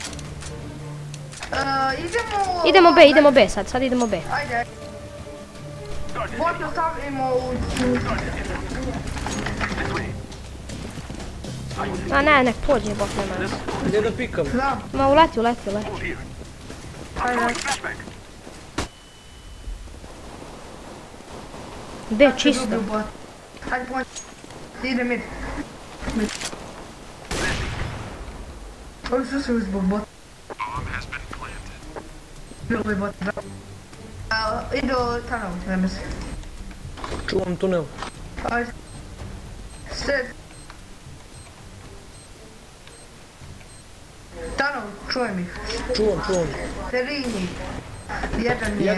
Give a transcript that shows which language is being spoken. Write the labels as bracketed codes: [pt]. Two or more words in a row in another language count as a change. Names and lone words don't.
[sr] Idemo B sad idemo B. Ajde. Bote ostavimo u... A ne, nek pođe bok, nema nas. Gdje da pikam? Da, Ma uleti. [en] Hold here. I'm [sr] ajde. [en] throwing flashbang. [sr] B čisto. Ajde, point. Ide mid. Ovi su se uzbog bot. [en] Bomb has been planted. [sr] Bilo je bot, da. Idu tunnel, ne mislim. Čuvam tunel. Ajde. Sred. Tunnel, čujem ih. Čuvam. Terini. Jedan je...